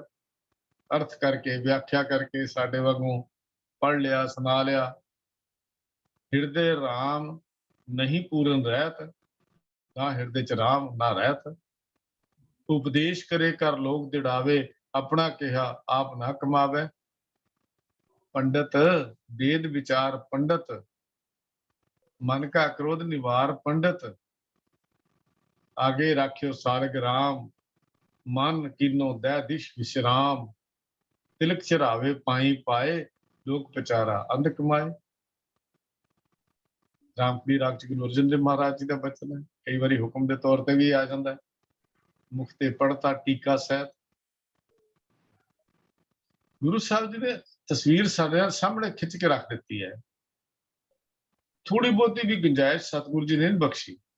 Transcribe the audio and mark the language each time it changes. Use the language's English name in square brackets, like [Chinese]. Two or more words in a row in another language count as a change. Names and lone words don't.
[Punjabi] ਅਰਥ ਕਰਕੇ, ਵਿਆਖਿਆ ਕਰਕੇ ਸਾਡੇ ਵਾਂਗੂ ਪੜ੍ਹ ਲਿਆ, ਸੁਣਾ ਲਿਆ। ਹਿਰਦੇ ਰਾਮ ਨਹੀਂ ਪੂਰਨ ਰਹਿਤ, ਨਾ ਹਿਰਦੇ 'ਚ ਰਾਮ ਨਾ ਰਹਿਤ। ਉਪਦੇਸ਼ ਕਰੇ ਕਰ ਲੋਕ ਦਿੜਾਵੇ, ਆਪਣਾ ਕਿਹਾ ਆਪ ਨਾ ਕਮਾਵੇ। [Hindi] ਪੰਡਤ वेद विचार पंडित, मन का क्रोध निवार पंडित। आगे राख्यो सारग राम, मन कीनो दै दिश विश्राम। तिलक चढ़ावे पाई पाए, लोक पचारा अंध कमाए। [Punjabi] ਰਾਮਕਲੀ ਰਾਗ 'ਚ ਗੁਰੂ ਅਰਜਨ ਦੇਵ ਮਹਾਰਾਜ ਜੀ ਦਾ ਬਚਨ ਹੈ, ਕਈ ਵਾਰੀ ਹੁਕਮ ਦੇ ਤੌਰ ਤੇ ਵੀ ਆ ਜਾਂਦਾ ਹੈ। ਮੁਖ ਤੇ ਪੜ੍ਹਤਾ ਟੀਕਾ ਸਹਿਤ। ਗੁਰੂ ਸਾਹਿਬ ਜੀ ਨੇ ਤਸਵੀਰ ਸਾਡੇ ਸਾਹਮਣੇ ਖਿੱਚ ਕੇ ਰੱਖ ਦਿੱਤੀ ਹੈ। ਥੋੜੀ ਬਹੁਤੀ ਵੀ ਗੁੰਜਾਇਸ਼ ਸਤਿਗੁਰੂ ਜੀ ਨੇ ਬਖਸ਼ੀ।